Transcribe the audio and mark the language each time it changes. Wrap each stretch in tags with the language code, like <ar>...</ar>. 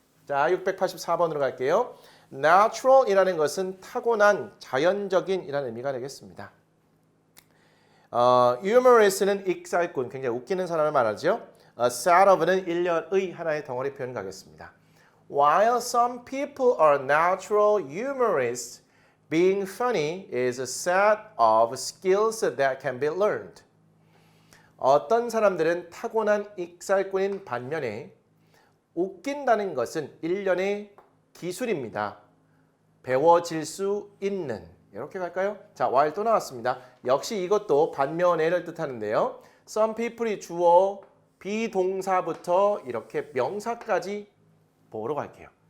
<ko>자, 684번으로 갈게요. Natural이라는 것은 타고난, 자연적인 이라는 의미가 되겠습니다. Humorous는 익살꾼, 굉장히 웃기는 사람을 말하죠. Sad of는 일련의 하나의 덩어리 표현 가겠습니다.</ko> <en>While some people are natural humorists, being funny is a set of skills that can be learned.</en> <ko>어떤 사람들은 타고난 익살꾼인 반면에 웃긴다는 것은 일련의 기술입니다. 배워질 수 있는. 이렇게 갈까요? 자, while 또 나왔습니다. 역시 이것도 반면에를 뜻하는데요. Some people이 주어, 비동사부터 이렇게 명사까지 보호로 갈게요.</ko>